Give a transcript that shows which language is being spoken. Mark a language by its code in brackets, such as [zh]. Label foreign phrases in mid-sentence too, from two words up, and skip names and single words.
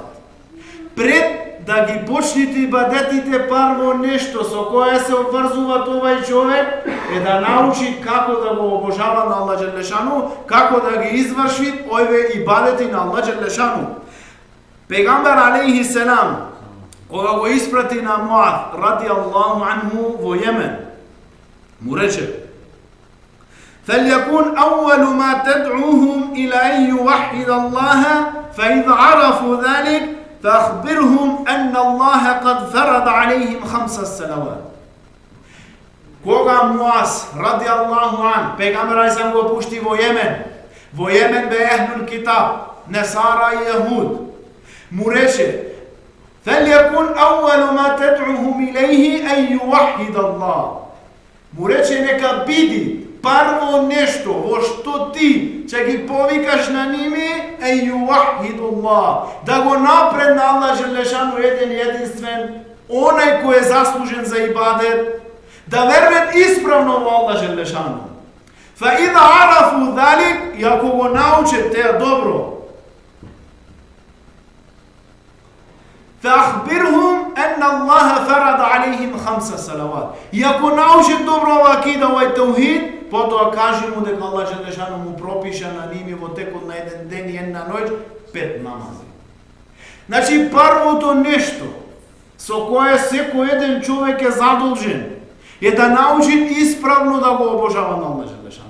[mk] Пред да ги почнете ибадетите, прво нешто со кое се обврзува овој човек е да научи како да го обожава на Аллах Джелешану, како да ги изврши овие ибадети на Аллах Джелешану. Пегамбер [ar] عليه السلام, [mk] кога го испрати на Муад [ar] رضي الله عنه [mk] во Јемен, му рече: [ar] فليكن أول ما تدعوهم إلى أن يوحد الله فإذا عرفوا ذلك فأخبرهم أن الله قد فرض عليهم 5 صلوات. [mk] Кога Муаз [ar] رضي الله عن, [mk] пегамбер сам го пушти во Јемен бе [ar] أهل الكتاب, [mk] Несара и Јахуд, му рече: [ar] فليكن أول ما تدعوهم إليه أن يوحد الله. [mk] Му рече нека биди прво нешто во што ти ќе ги повикаш на ними е јуахидуллах, да го напред на Аллах Джелешану еден единствен онај кој е заслужен за ибадет, да верват исправно во Аллах Желешану. [ar] فإذا عرفوا ذلك, [mk] и ако го научат теа добро, [ar] فأخبرهم أن الله فرض عليهم 5 صلوات. [mk] И ако научат добро ова акида, овај таухид, потоа кажи му дека Аллах Желешану му пропиша на ними во текот на еден ден и една ноќ 5 намази. Значи првото нешто со кое секој еден човек е задолжен е да научи исправно да го обожава на Аллах Желешану.